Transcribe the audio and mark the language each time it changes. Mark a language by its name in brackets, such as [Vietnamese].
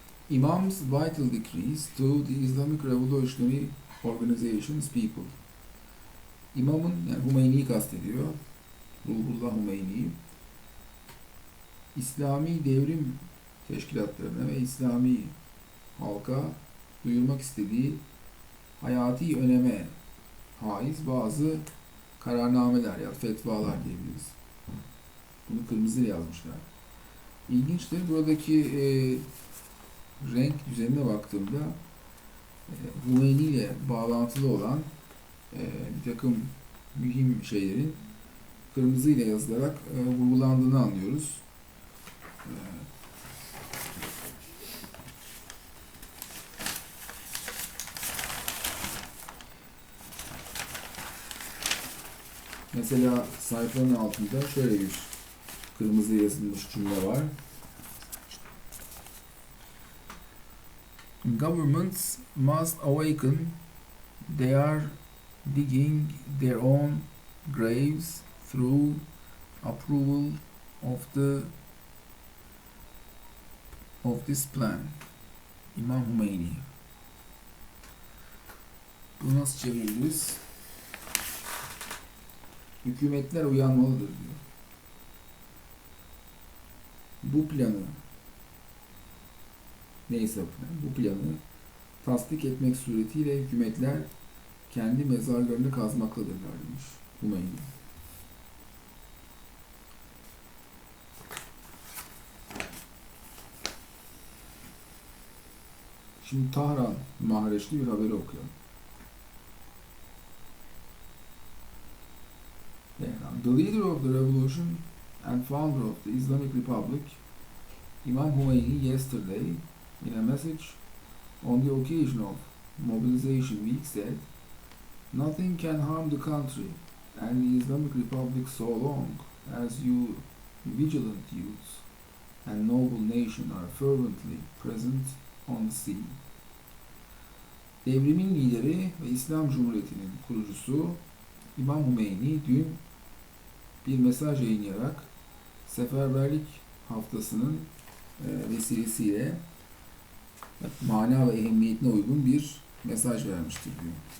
[English] Imam's vital decrees to the Islamic Revolutionary Organization's people. [Turkish] İmamın, yani Hümeyni'yi kastediyor. Ruhullah Hümeyni'yi. İslami devrim teşkilatlarına ve İslami halka duyurmak istediği hayati öneme haiz bazı kararnameler ya fetvalar diyebiliriz. Bunu kırmızıyla yazmışlar. İlginçtir. Buradaki renk düzenine baktığımda Hümeyni ile bağlantılı olan bir takım mühim şeylerin kırmızıyla yazılarak vurgulandığını anlıyoruz. Mesela sayfanın altında şöyle bir kırmızı yazılmış cümle var. [English] Governments must awaken. They are digging their own graves through approval of this plan. [Turkish] İmam Hümeyni. Bunu nasıl çeviririz? Hükümetler uyanmalıdır diyor. Bu planı neyse bu planı tasdik etmek suretiyle hükümetler kendi mezarlarını kazmaktadırlar demiş Hümeyni. Şimdi Tahran Mahreçli bir haberi okuyalım. [English] The leader of the revolution and founder of the Islamic Republic, Imam Hümeyni, yesterday, in a message on the occasion of Mobilization Week, said, "Nothing can harm the country and the Islamic Republic so long as you vigilant youths and noble nation are fervently present on the sea." [Turkish] Devrimin lideri ve İslam Cumhuriyeti'nin kurucusu İmam Hümeyni dün bir mesaj yayınlayarak Seferberlik Haftası'nın vesilesiyle mana ve ehemmiyetine uygun bir mesaj vermiştir diyor.